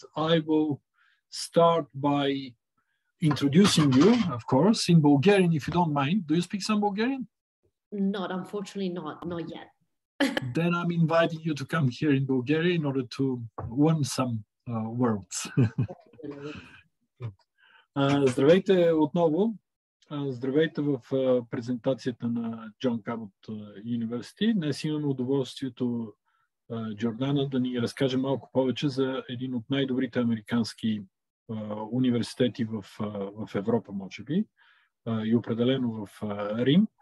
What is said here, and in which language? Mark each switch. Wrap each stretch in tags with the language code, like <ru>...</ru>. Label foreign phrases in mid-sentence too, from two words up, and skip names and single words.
<en>I will start by introducing you, of course, in Bulgarian, if you don't mind. Do you speak some Bulgarian? Unfortunately not yet. Then I'm inviting you to come here in Bulgaria in order to learn some words.</en> <bg>Здравейте отново. Здравейте в презентацията на John Cabot University. Днес имаме удоволствието Джордана да ни разкаже малко повече за един от най-добрите американски университети в Европа, може би, и определено в Рим.</bg>